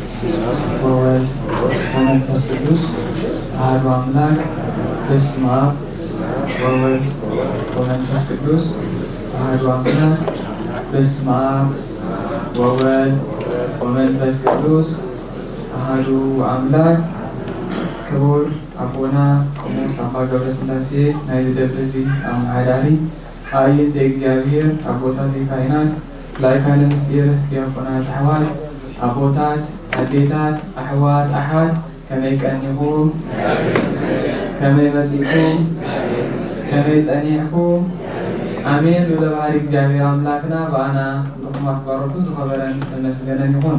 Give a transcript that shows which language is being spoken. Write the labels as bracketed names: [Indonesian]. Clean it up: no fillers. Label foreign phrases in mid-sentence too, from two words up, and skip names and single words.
[Geez] ወወልድ ወመንፈስ ቅዱስ አሐዱ አምላክ በስመ አብ ወወልድ ወመንፈስ ቅዱስ አሐዱ አምላክ በስመ አብ ወወልድ ወመንፈስ ቅዱስ አሐዱ አምላክ። ክቡር አቡነ ቆሞስ አባ ገብረስላሴ [Tigrinya] ናይ ደብረ ዘይት አማሃዳሪ አየንተ እግዚአብሔር አቦታት ካህናት ላይካነ ምስጢር ዲያቆናት አሕዋት አቦታት አዴታት አሕዋት አሓት ከመይ ቀኒኹም ከመይ መጺእኩም ከመይ ጸኒዕኩም አሜን። ለባህሪ እግዚአብሔር አምላክና በአና ልኩም አክባሮቱ ዝኸበረ ምስተመስገነን ይኹን።